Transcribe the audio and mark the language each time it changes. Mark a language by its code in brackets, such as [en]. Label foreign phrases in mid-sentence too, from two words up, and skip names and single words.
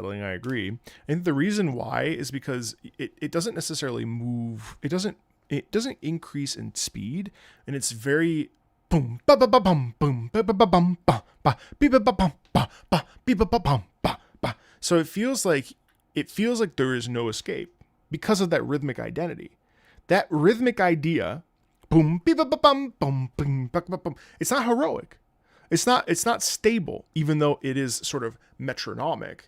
[en] I agree. I think the reason why is because it doesn't necessarily move. It doesn't increase in speed, and it's very boom ba ba ba bum boom ba ba ba bum ba ba beep ba ba bum ba ba beep ba ba bum ba ba. So it feels like there is no escape because of that rhythmic identity. That rhythmic idea, boom beep ba ba bum boom boom ba ba bum. It's not heroic. It's not stable, even though it is sort of metronomic.